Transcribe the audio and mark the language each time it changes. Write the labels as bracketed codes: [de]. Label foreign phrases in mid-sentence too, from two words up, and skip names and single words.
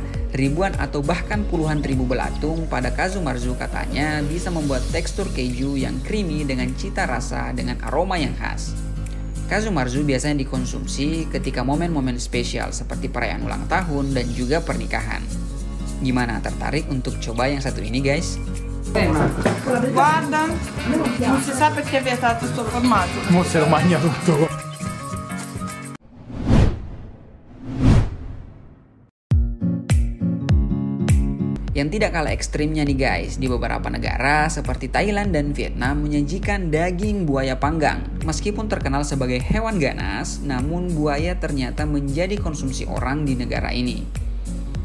[id] Ribuan atau bahkan puluhan ribu belatung pada casu marzu katanya bisa membuat tekstur keju yang creamy dengan cita rasa dengan aroma yang khas. Casu marzu biasanya dikonsumsi ketika momen-momen spesial seperti perayaan ulang tahun dan juga pernikahan. Gimana, tertarik untuk coba yang satu ini guys? [it] Guarda, non si sa perché è vietato sto formaggio. Mo se lo mangia tutto. [id] Yang tidak kalah ekstrimnya nih guys, di beberapa negara seperti Thailand dan Vietnam menyajikan daging buaya panggang. Meskipun terkenal sebagai hewan ganas, namun buaya ternyata menjadi konsumsi orang di negara ini.